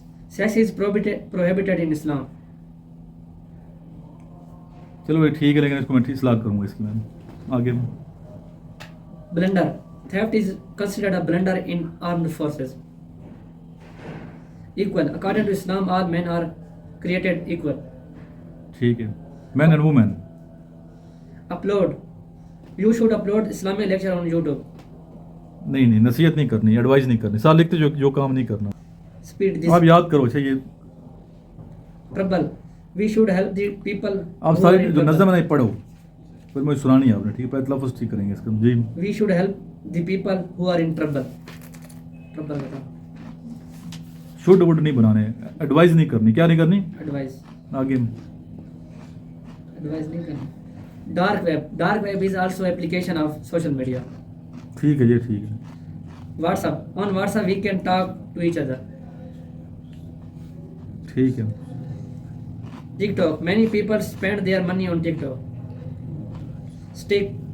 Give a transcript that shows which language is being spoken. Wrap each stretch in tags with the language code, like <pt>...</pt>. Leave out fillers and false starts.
<en>Sex is prohibited in Islam.</en> <ur>چلو یہ ٹھیک ہے، لیکن اس کو میں اصلاح کروں گا اس کی. میں آگے</ur> <en>Blunder. Theft is considered a blunder in armed forces. Equal. According to Islam, all men are created equal.</en> <ur>ٹھیک ہے.</ur> <en>Man and woman. Upload. You should upload Islamic lecture on YouTube.</en> <ur>نہیں نصیحت نہیں کرنی، ایڈوائز نہیں کرنی. ساتھ لکھتے جو کام نہیں کرنا.</ur> <en>Speed.</en> <ur>آپ یاد کرو. اچھا یہ</ur> <en>Trouble. We should help the people.</en> <ur>آپ سارے جو نظم ہے پڑھو، پھر مجھے سنانی ہے آپ نے. ٹھیک ہے، پہلے لفظ ٹھیک کریں گے اس کا. جی.</ur> <en>We should help the people who are in trouble.</en> <ur>Trouble بتاؤ. شوڈ وڈ نہیں بنانے، ایڈوائز نہیں کرنی. کیا نہیں کرنی؟</ur> <en>Advise.</en> <ur>آگے. Advise نہیں کرنی.</ur> <en>Dark web. Dark web is also application of social media.</en> <ur>ٹھیک ہے، یہ ٹھیک ہے.</ur> <en>WhatsApp. On WhatsApp we can talk to each other.</en> <ur>ٹھیک ہے.</ur> <en>TikTok. Many people spend their money on TikTok. Stick.</en>